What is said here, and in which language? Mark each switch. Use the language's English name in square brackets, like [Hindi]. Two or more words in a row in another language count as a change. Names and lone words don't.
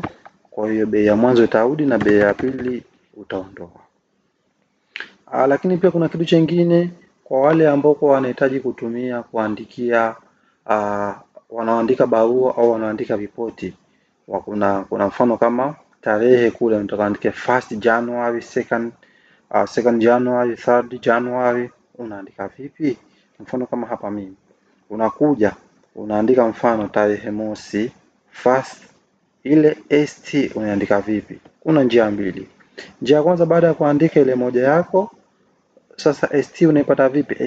[Swahili] Kwa hiyo bei ya mwanzo itarudi na bei ya pili utaondoa. Lakini pia kuna kitu kingine kwa wale ambao wanahitaji kutumia kuandikia, wanaandika barua au wanaandika ripoti. Kuna mfano kama tarehe kule unataka andike [English] 1st January, 2nd January, 3rd January, [Swahili] unaandika vipi? Mfano kama hapa mimi unakuja unaandika mfano tarehe mosi, 1st, ile ST unaandika vipi? Kuna njia mbili. Njia ya kwanza, baada ya kuandika ile moja yako, sasa ST unaipata vipi?